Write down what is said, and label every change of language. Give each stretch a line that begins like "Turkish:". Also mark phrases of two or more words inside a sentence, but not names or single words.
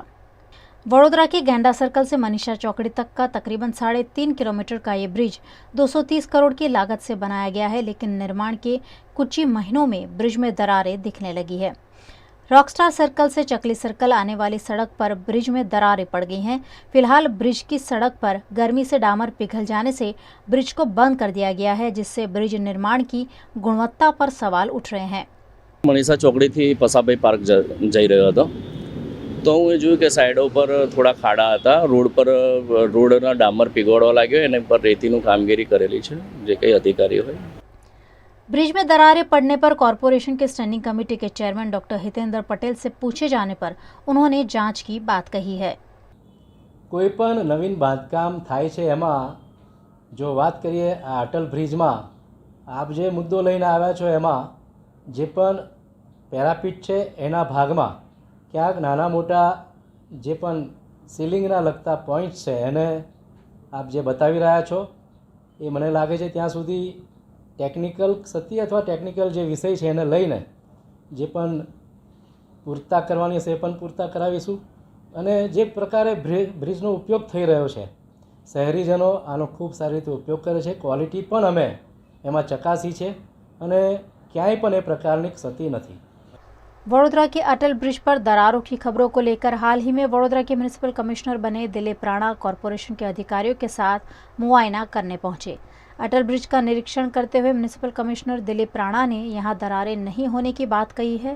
Hindi: वडोदरा के गेंडा सर्कल से मनीषा चौकड़ी तक का तकरीबन 3.5 किलोमीटर का ये ब्रिज 230 करोड़ की लागत से बनाया गया है, लेकिन निर्माण के कुछ ही महीनों में ब्रिज में दरारें दिखने लगी है। रॉकस्टार सर्कल से चकली सर्कल आने वाली सड़क पर ब्रिज में दरारें पड़ गई हैं। फिलहाल ब्रिज की सड़क पर गर्मी से डामर पिघल जाने से ब्रिज को बंद कर दिया गया है, जिससे ब्रिज निर्माण की गुणवत्ता पर सवाल उठ रहे हैं।
Gujarati: मनीषा ચોકડીથી પસાભાઈ પાર્ક જઈ રહ્યો હતો તો હું એ જોયું કે સાઈડો પર થોડા ખાડા હતા, રોડ પર રોડના ડામર પીગળવા લાગ્યો, એના પર રેતીનું કામગીરી કરેલી છે જે કંઈ અધિકારી હોય।
Hindi: ब्रिज में दरारें पड़ने पर कॉरपोरेशन के
English: standing committee
Hindi: के चेयरमैन डॉक्टर हितेंद्र पटेल से पूछे जाने पर उन्होंने जांच की बात कही है।
Gujarati: કોઈપણ નવીન બાંધકામ થાય છે એમાં જો બાત કરીએ આ અટલ બ્રિજમાં આપ જે મુદ્દો લઈને આવ્યા છો એમાં જે પણ પેરાપીટ છે એના ભાગમાં ક્યાંક નાના મોટા જે પણ સીલિંગના લગતા પોઇન્ટ્સ છે એને આપ જે બતાવી રહ્યા છો એ મને લાગે છે ત્યાં સુધી ટેક્નિકલ સત્ય અથવા ટેક્નિકલ જે વિષય હૈ એને લઈને જે પણ પૂરતા કરવાની હશે એ પણ પૂરતા કરાવીશું અને જે પ્રકારે બ્રિજનો ઉપયોગ થઈ રહ્યો છે શહેરીજનો આનો ખૂબ સારી રીતે ઉપયોગ કરે છે। ક્વૉલિટી પણ અમે એમાં ચકાસી છે અને ક્યાંય પણ એ પ્રકારની ક્ષતિ નથી।
Hindi: वडोदरा के अटल ब्रिज पर दरारों की खबरों को लेकर हाल ही में वडोदरा के
English: municipal commissioner
Hindi: बने दिलीप राणा कॉरपोरेशन के अधिकारियों के साथ मुआयना करने पहुंचे। अटल ब्रिज का निरीक्षण करते हुए
English: municipal commissioner
Hindi: दिलीप राणा ने यहां दरारें नहीं होने की बात कही है।